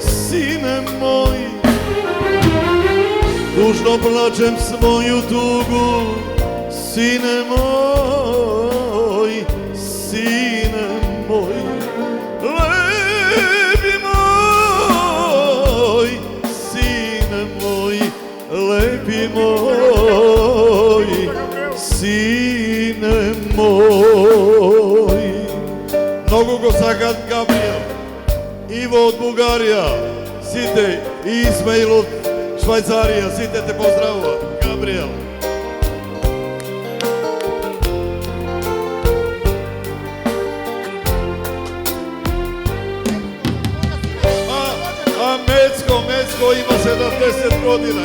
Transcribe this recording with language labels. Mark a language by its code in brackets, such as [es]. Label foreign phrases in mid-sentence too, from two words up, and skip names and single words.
[sr] tužno plačem svoju tugu, sine moj, lepi moj, sine moj, lepi moj, sine moj. [mk] Mnogo го сакат Габриел, Иво од Бугарија, сите и Исмаил од Швајцарија, сите те поздравуват, Габриел. А Мецко има 70 година.